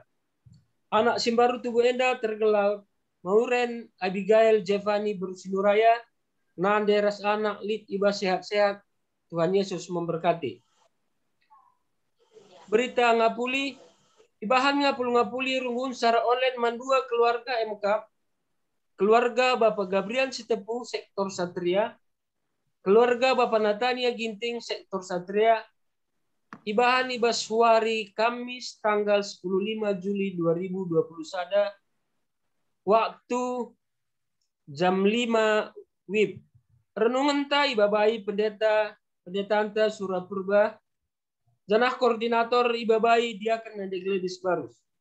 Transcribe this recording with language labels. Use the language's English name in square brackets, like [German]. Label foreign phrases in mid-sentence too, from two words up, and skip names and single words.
[Batak Karo] Anak simbaru tubuh enda tergelar Mauren Abigail Jevani Bersinuraya nanderas anak lid ibas sehat-sehat. [Indonesian] Tuhan Yesus memberkati. [Batak Karo] Berita ngapuli ibahan ngapuli rungun secara online mandua keluarga MK keluarga Bapak Gabriel Sitepung sektor Satria keluarga Bapak Natania Ginting sektor Satria ibahan ibas Suari Kamis tanggal 15 Juli 2020 sada waktu jam 5 WIB. Renungan ta ibabai pendeta anta Surapurba janah koordinator ibabai diaken Nandegledis Barus.